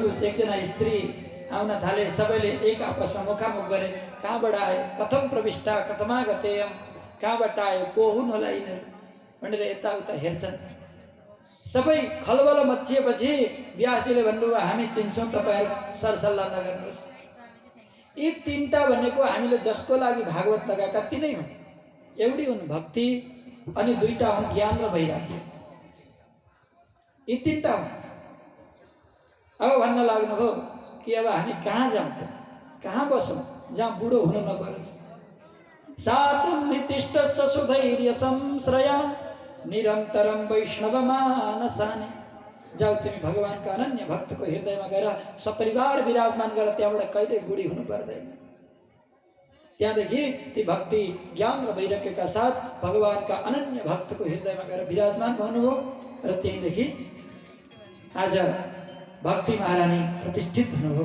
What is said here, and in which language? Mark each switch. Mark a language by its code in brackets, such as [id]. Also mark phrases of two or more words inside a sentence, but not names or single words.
[ne] एकजना स्त्री आउन थाले। सबैले एक आपसमा मुखामुख गरे, कहाँबाट आए, [sa] कथम प्रविष्टा, कथमागतेयम, [ne] कहाँबाट आयो, को हुन् होला यिनीहरू भनेर यताउता हेर्छन्। सबै खलबल मचिएपछि व्यासजीले भन्नुभयो, हामी चिन्छौँ, तपाईँहरू सरसल्लाह नगर्नुहोस्। यी तीनटा भनेको हामीले जसको लागि भागवत लगाएका तिनै हुन्। एउटी हुन् भक्ति, अनि दुईटा हुन् ज्ञान र वैराग्य। यी तीनटा हुन्। अब भन्न लाग्नुभयो कि अब हामी कहाँ जाउँ त, कहाँ बसौँ जहाँ बुढो हुनु नपरोस्। [sa] सातुं नितिष्ठ ससुधैर्य संश्रया निरन्तरं वैष्णव मानसानि। [ne] जाऊ तिमी भगवानका अनन्य भक्तको हृदयमा गएर सपरिवार विराजमान गरेर त्यहाँबाट कहिले बुढी हुनु पर्दैन। त्यहाँदेखि ती भक्ति ज्ञान र वैराग्यका साथ भगवानका अनन्य भक्तको हृदयमा गएर विराजमान हुनुभयो र त्यहीँदेखि आज भक्ति महारानी प्रतिष्ठित हुनुभयो।